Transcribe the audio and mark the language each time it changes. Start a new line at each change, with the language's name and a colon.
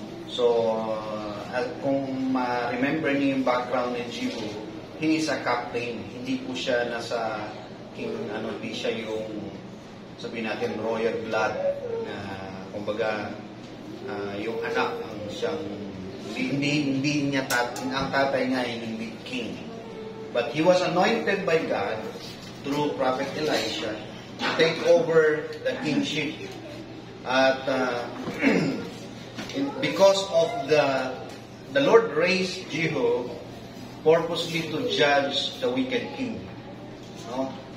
Filipino: So, kung ma-remember niyo yung background ni Jehu,
English: he is a captain.
Filipino: Hindi po siya nasa king, hindi siya yung sabihin natin royal blood na kumbaga yung anak ang siyang hindi niya ang tatay niya ay hindi king.
English: But he was anointed by God through Prophet Elisha to take over the kingship. At because of the Lord raised Jehu purposely to judge the wicked king. No?